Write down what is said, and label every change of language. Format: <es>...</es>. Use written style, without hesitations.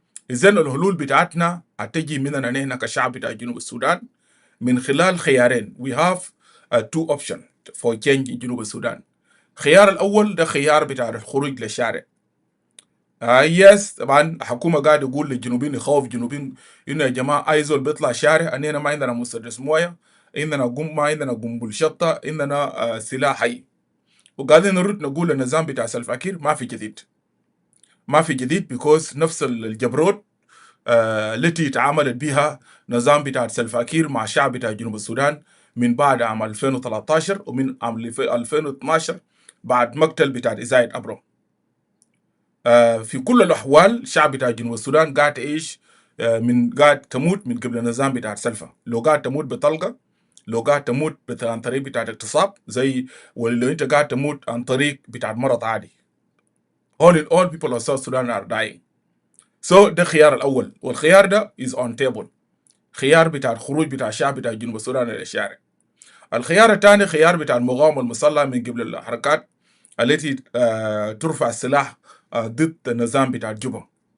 <ar>إذن الحلول بتاعتنا هتجي مننا نحن كشعب بتاع جنوب السودان من خلال خيارين.</ar> <en>We have two options for change in جنوب السودان.</en> <ar>الخيار الأول ده خيار بتاع الخروج للشارع. يس طبعا الحكومة قاعدة تقول للجنوبيين يخوف الجنوبيين إنه يا جماعة أي زول بيطلع شارع أننا ما عندنا مسدس موية، ما عندنا قنبل شطة، عندنا سلاح حي. وقاعدين نرد نقول النظام بتاع سلفا كير ما في جديد. ما في جديد</ar> <en>because</en> <ar>نفس الجبروت التي تعاملت بها نظام بتاع سلفا كير مع شعب بتاع جنوب السودان من بعد عام 2013 ومن عام 2012 بعد مقتل بتاع إزايد أبرو. في كل الأحوال الشعب بتاع جنوب السودان قاعد تعيش قاعد تموت من قبل النظام بتاع سلفا. لو قاعد تموت بطلقة، لو قاعد تموت عن طريق بتاع اغتصاب زي، ولو انت قاعد تموت عن طريق بتاع مرض عادي.</ar> <en>all people of South Sudan are dying. So</en> <ar>ده الخيار الأول، والخيار ده</ar> <en>is on table.</en> <ar>خيار بتاع الخروج بتاع الشعب بتاع جنوب السودان إلى الشارع. الخيار الثاني خيار بتاع المقاومة المسلحة من قبل الحركات التي ترفع السلاح ضد النظام بتاع جوبا.</ar>